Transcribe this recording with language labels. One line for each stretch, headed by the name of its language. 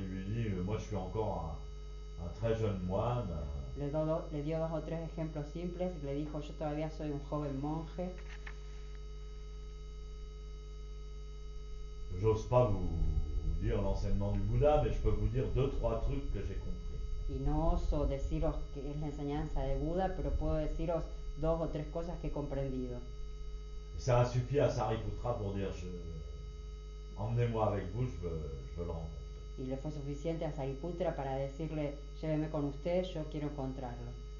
French: Il lui dit, moi je suis encore un très jeune moine.
Spanish: le dio 2 o 3 ejemplos simples y le dijo, yo todavía soy un joven monje,
French: J'ose pas vous dire l'enseignement du Bouddha, mais je peux vous dire 2-3 trucs que j'ai compris.
Spanish: y no oso deciros que es la enseñanza de Buda, pero puedo deciros 2 o 3 cosas que he comprendido.
French: Ça a suffi à Sariputra pour dire, emmenez-moi avec vous, je veux le rencontrer.
Spanish: Y le fue suficiente a Sariputra para decirle, lléveme con usted, yo quiero encontrarlo.